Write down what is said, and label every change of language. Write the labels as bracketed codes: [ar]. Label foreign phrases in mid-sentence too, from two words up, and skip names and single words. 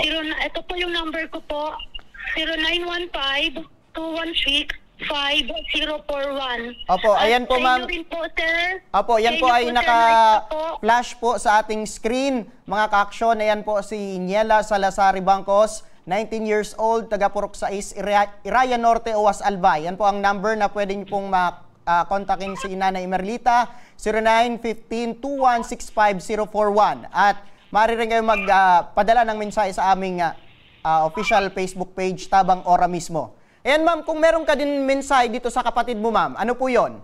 [tl] Ito po yung number ko po, 0915-216-5041. Opo, ayan po, ma'am. Rin po, sir. Opo, yan Sa po inyo ay sir, naka-flash po sa ating screen. Mga ka-aksyon, ayan po si Niela Salazar Bangkos, 19 years old, taga Purok 6, Iraia Norte, UWAS Albay. Yan po ang number na pwede niyo pong kontakin si Nanay Emerlita, 0915-216-5041. At maaari rin kayo magpadala ng mensahe sa aming official Facebook page, Tabang Ora mismo. Ayan, ma'am, kung meron ka din mensahe dito sa kapatid mo, ma'am, ano po yon?